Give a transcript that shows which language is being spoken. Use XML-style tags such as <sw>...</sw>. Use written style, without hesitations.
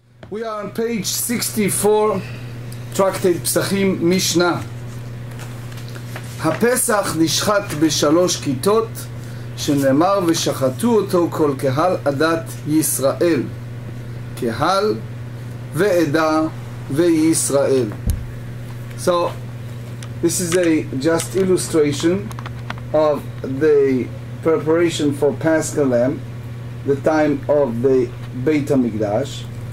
<en>We are on page 64, tractate פסחים, משנה.</en> <he>הפסח נשחט בשלוש כיתות, שנאמר ושחטו אותו כל קהל עדת ישראל. קהל ועדה וישראל.</he> <en>So, this is a just illustration of the preparation for Paschal Lamb, the time of the Beit HaMikdash.</en>